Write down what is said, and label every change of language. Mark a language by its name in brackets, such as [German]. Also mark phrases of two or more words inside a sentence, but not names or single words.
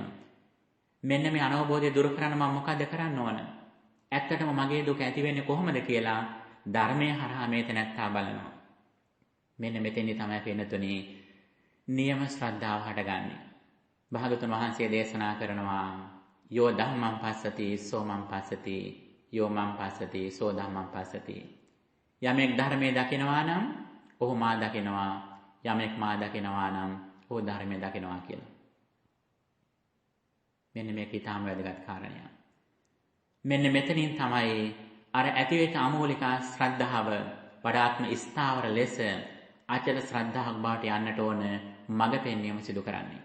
[Sinhala] මෙන්න මේ අනවබෝධය දුරු කරන්න මම මොකද්ද කරන්න ඕන? ඇත්තටම මගේ දුක ඇති වෙන්නේ කොහොමද කියලා ධර්මයේ හරහා මේ තැනැත්තා බලනවා. මෙන්න මෙතෙන්දි තමයි පින්නතුනි නියම ශ්‍රද්ධාව හටගන්නේ. භාගතුන් වහන්සේ දේශනා කරනවා [Pali] යෝ ධම්මං පස්සති සෝ මං පස්සති, යෝ මං පස්සති සෝ ධම්මං පස්සති. [Sinhala] යමෙක් ධර්මයේ දකිනවා නම් ඔහු මා දකිනවා, යමෙක් මා දකිනවා නම් ඔහු ධර්මයේ දකිනවා කියලා. මෙන්න මේක ඊටාම වැදගත් කාරණයක්. මෙන්න මෙතනින් තමයි අර ඇතිවෙච්ච අමෝලික ශ්‍රද්ධාව වඩාත්ම ස්ථාවර ලෙස අචල ශ්‍රද්ධාවක් බවට යන්නට ඕන මඟ පෙන්වීම සිදු කරන්නේ.